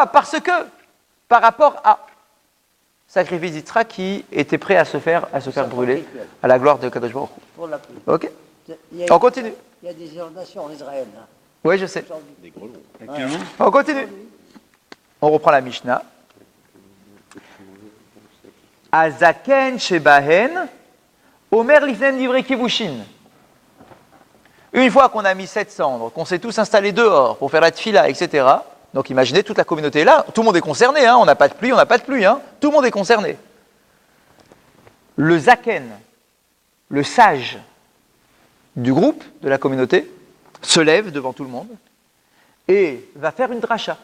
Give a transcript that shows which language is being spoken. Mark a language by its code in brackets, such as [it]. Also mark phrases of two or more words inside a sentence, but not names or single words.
[fr] Parce que par rapport à sacrifice d'Yitzhak qui était prêt à se faire brûler à la gloire de [he] קדוש ברוך הוא. [fr] Pour la pluie. Ok. Il y a- On continue. Il y a des inondations en Israël. Hein. Oui, je sais. Des gros lots. Actuellement, On continue. On reprend la Mishnah. [he] הזקן שבהן, אומר לפניהן דברי כיבושין. [fr] Une fois qu'on a mis cette cendre, qu'on s'est tous installés dehors pour faire la tfila, etc. Donc imaginez toute la communauté est là, tout le monde est concerné, hein, on n'a pas de pluie, hein, tout le monde est concerné. Le zaken, le sage du groupe, de la communauté, se lève devant tout le monde et va faire une dracha.